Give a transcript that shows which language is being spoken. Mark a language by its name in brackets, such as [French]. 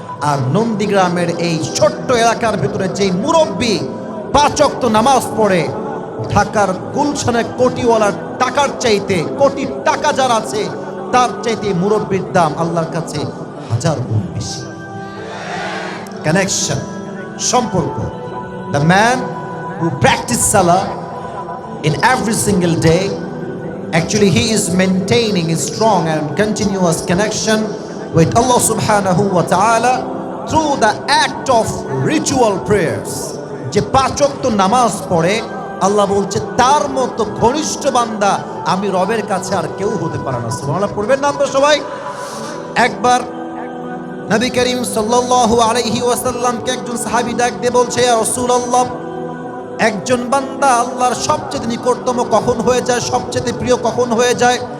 [Bangla] আর নন্দীগ্রামের এই ছোট্ট এলাকার ভিতরে যেই মুরব্বী 5 ওয়াক্ত নামাজ পড়ে, ঢাকার গুলশানে কোটিওয়ালার টাকার চাইতে, কোটি টাকা যার আছে তার চাইতে মুরব্বীর দাম আল্লাহর কাছে 1000 গুণ বেশি। কানেকশন, সম্পর্ক। [English] The man who practice salah in every single day, actually he is maintaining a strong and continuous connection with Allah subhanahu wa ta'ala through the act of ritual prayers. [Bangla] যে 5 ওয়াক্ত নামাজ পড়ে, আল্লাহ বলছে তার মতো ঘনিষ্ঠ বান্দা আমি রবের কাছে আর কেউ হতে পারে না। সুবহানাল্লাহ পড়বেন না আমরা সবাই? একবার নবী করিম সাল্লাল্লাহু আলাইহি ওয়াসাল্লামকে একজন সাহাবী ডাক দিয়ে বলছে, ইয়া রাসূলুল্লাহ, একজন বান্দা আল্লাহর সবচেয়ে নিকটতম কখন হয়ে যায়, সবচেয়ে প্রিয় কখন হয়ে যায়?